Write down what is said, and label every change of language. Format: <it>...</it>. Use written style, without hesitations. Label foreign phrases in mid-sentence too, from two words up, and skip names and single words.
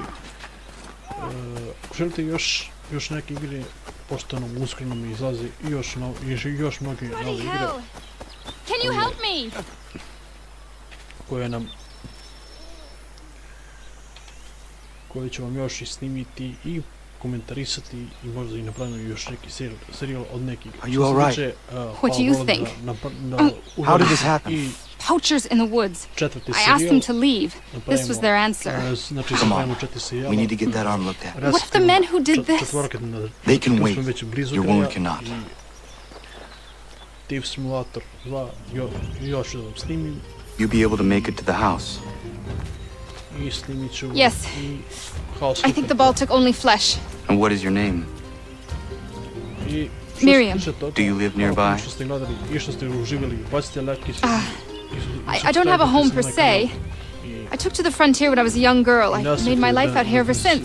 <bs>Ako želite još neke igre, pošto nam uskoro mi izlazi i još mnoge nove igre koje ću vam još i snimiti i komentarisati i možda i napravimo još neki serijal od nekih.</bs> <en>Are you all right? What do you think? How did this happen? Poachers in the woods. I asked them to leave. This was their answer. Come on. We need to get that arm looked at. What of the men who did this? They can wait. Your wound cannot.</en> <bs>Thief Simulator 2 još da vam snimim.</bs> <en>You'll be able to make it to the house.</en> <bs>I snimit ću</bs> <en>Yes. I think the ball took only flesh. And what is your name? Miriam. Do you live nearby? I don't have a home per se. I took to the frontier when I was a young girl. I made my life out here ever since.</en>